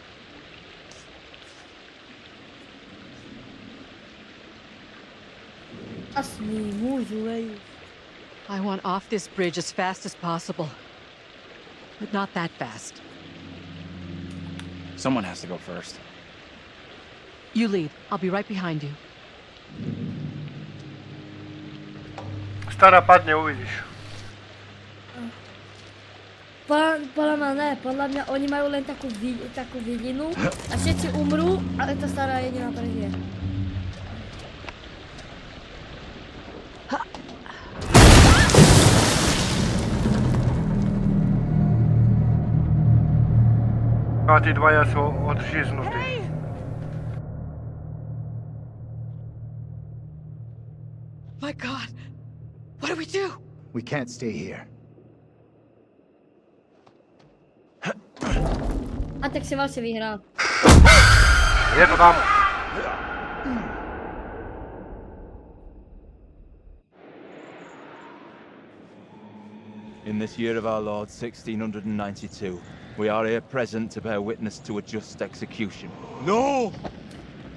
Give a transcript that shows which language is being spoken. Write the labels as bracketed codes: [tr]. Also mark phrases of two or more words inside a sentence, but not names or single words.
[en] I want off this bridge as fast as possible. But not that fast. Someone has to go first. You lead. I'll be right behind you. [sk] Stará padne, uvidíš. Podľa mňa ne, podľa mňa oni majú len takú vidinu a všetci umrú, ale tá stará jediná prežije. A tí dvaja sú odžiznutí. [en] My God, what do we do? We can't stay here. [sk] A tak si vlastne vyhral. Je to tam. [en] In this year of our Lord, 1692, we are here present to bear witness to a just execution.